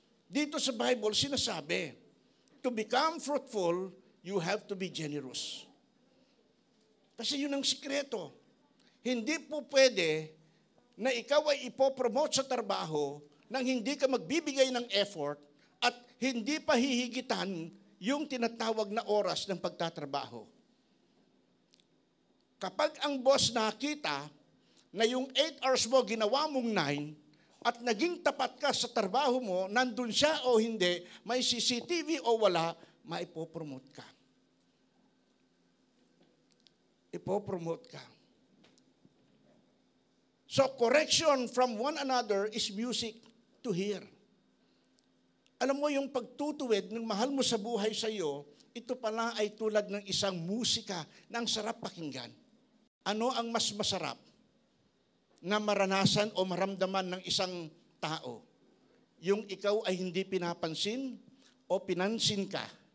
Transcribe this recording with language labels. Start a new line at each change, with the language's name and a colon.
Filipino: Dito sa Bible, sinasabi,
English: to become fruitful, you have to be generous.
Filipino: Kasi yun ang sikreto. Hindi po pwede na ikaw ay ipopromote sa trabaho nang hindi ka magbibigay ng effort at hindi pa hihigitan yung tinatawag na oras ng pagtatrabaho. Kapag ang boss nakita na yung 8 hours mo ginawa mong 9, at naging tapat ka sa trabaho mo, nandun siya o hindi, may CCTV o wala, maipopromote ka. Ipopromote ka.
English: So, correction from one another is music to hear.
Filipino: Alam mo, yung pagtutuwid ng mahal mo sa buhay sa iyo, ito pala ay tulad ng isang musika na ang sarap pakinggan. Ano ang mas masarap na maranasan o maramdaman ng isang tao? Yung ikaw ay hindi pinapansin o pinansin ka.